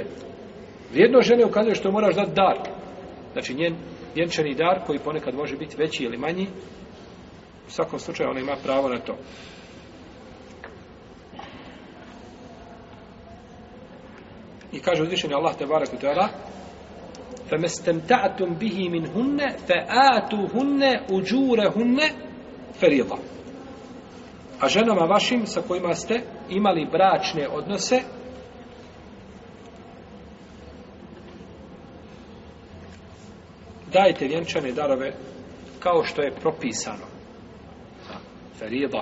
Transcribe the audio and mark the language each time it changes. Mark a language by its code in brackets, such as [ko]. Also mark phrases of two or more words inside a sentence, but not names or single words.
[bs] Vrijednost žene ukazuje što moraš dati dar. Znači njen vjenčani dar koji ponekad može biti veći ili manji. U svakom slučaju ona ima pravo na to. I kaže uzvišeni Allah [ar] تبارك وتعالى فَمَسْتَمْتَعْتُمْ بِهِ مِنْهُنَّ فَآتُوهُنَّ أُجُورَهُنَّ فَرِيضًا. [bs] A ženama vašim sa kojima ste imali bračne odnose dajte vjenčane darove kao što je propisano. Ferida.